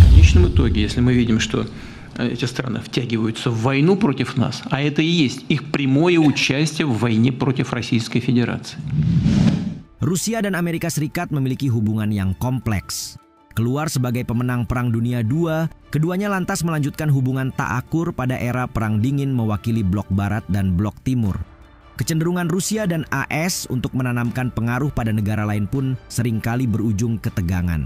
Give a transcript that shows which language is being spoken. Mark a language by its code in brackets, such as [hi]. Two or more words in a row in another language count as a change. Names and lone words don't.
[ru] конечном итоге, если мы видим, что эти страны втягиваются в войну против нас, а это и есть их прямое участие в войне против Российской Федерации. [id] Rusia dan Amerika Serikat memiliki hubungan yang kompleks. Keluar sebagai pemenang Perang Dunia II, keduanya lantas melanjutkan hubungan tak akur pada era Perang Dingin mewakili blok Barat dan blok Timur. Kecenderungan Rusia dan AS untuk menanamkan pengaruh pada negara lain pun seringkali berujung ketegangan.